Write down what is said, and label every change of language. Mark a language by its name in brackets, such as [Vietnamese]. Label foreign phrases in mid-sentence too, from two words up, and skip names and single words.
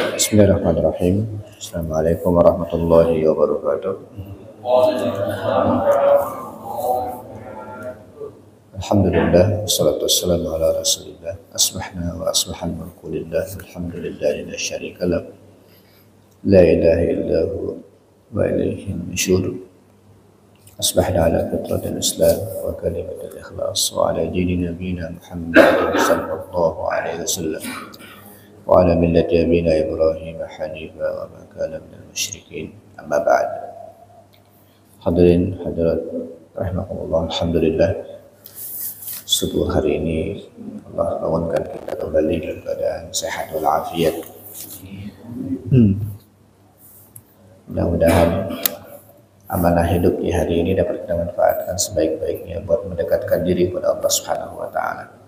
[Arabic] بسم الله الرحمن الرحيم. السلام عليكم ورحمة الله وبركاته. الحمد لله، والصلاة والسلام على رسول الله. أصبحنا وأصبح الملك لله. الحمد لله، لا شريك له. لا إله إلا هو وإليه النشور. أصبحنا على فطرة الإسلام وكلمة الإخلاص وعلى دين نبينا محمد صلى الله عليه وسلم وعلى ملة أبينا إبراهيم حنيفا وما كان من المشركين. أما بعد. حاضرين حاضرات رحمكم الله, [Indonesian] alhamdulillah subuh hari ini Allah bangunkan kita kembali dalam keadaan sehat walafiat. Mudah-mudahan amanah hidup di hari ini dapat kita manfaatkan sebaik-baiknya buat mendekatkan diri kepada Allah [Arabic] سبحانه وتعالى.